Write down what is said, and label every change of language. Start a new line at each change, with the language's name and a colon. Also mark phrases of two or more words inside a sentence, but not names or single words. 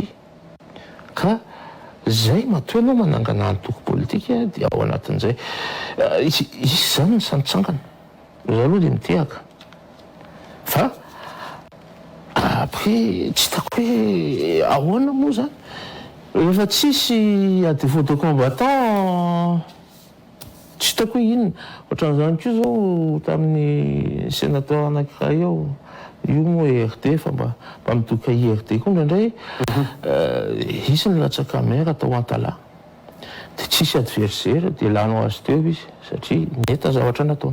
Malagasy: Ka zay matoa anao manangana antoko politika dia ao anatin'izay izy zany ny sanitsangana za aloha dia mitehaka fa après tsy hitako hoe ahoana moa zany rehefa tsisy
French: à défaut de combattant
Malagasy: tsy hitako hoe inona ohatran'izany koa zao tamin'ny sénateur anankiray ao io moa ERD fa mba mitoka ERD koa indraindray izy ny latsaka maire atao Antala dia tsisy adversaire dia lanao azy teo izy satria neta zavatra nataony.